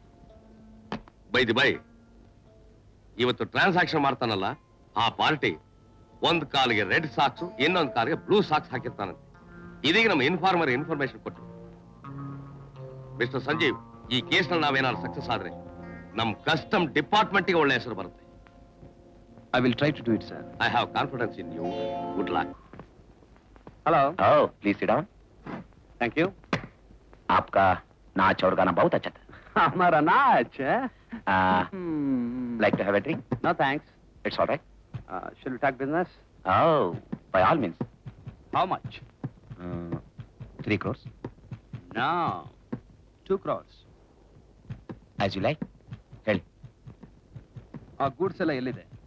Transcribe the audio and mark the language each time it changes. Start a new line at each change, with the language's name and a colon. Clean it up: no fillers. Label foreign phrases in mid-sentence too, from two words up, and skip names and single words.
Kannada: ಬೈ ಇವತ್ತು ಟ್ರಾನ್ಸಾಕ್ಷನ್ ಮಾಡ್ತಾನಲ್ಲ ಆ ಪಾರ್ಟಿ, ಒಂದ್ ಕಾಲಿಗೆ
English: red socks,
Kannada: ಇನ್ನೊಂದು ಕಾಲಿಗೆ
English: blue socks
Kannada: ಹಾಕಿರ್ತಾನಂತೆ. ಇದೀಗ ನಮ್ಮ
English: informer information
Kannada: ಕೊಟ್ಟು. ಮಿಸ್ಟರ್ ಸಂಜೀವ್, ಈ ಕೇಸ್ನಲ್ಲಿ ನಾವೇನಾದ್ರು ಸಕ್ಸಸ್ ಆದ್ರೆ ನಮ್
English: custom department
Kannada: ಒಳ್ಳೆ ಹೆಸರು ಬರುತ್ತೆ.
English: I will try to do it sir. I have confidence in you. Good luck.
Hindi: हेलो।
English: Please sit down. Thank you.
Hindi: आपका नाच और गाना बहुत अच्छा था। हमारा नाच?
English: Like to have a drink? No thanks. It's all right. Shall we talk business? Oh, by all means. How much? 3 crores. No, 2 crores. As you like.
Kannada: ಹೇಳಿ. ಆ ಗೂಡ್ಸ್ ಎಲ್ಲ ಎಲ್ಲಿದೆ?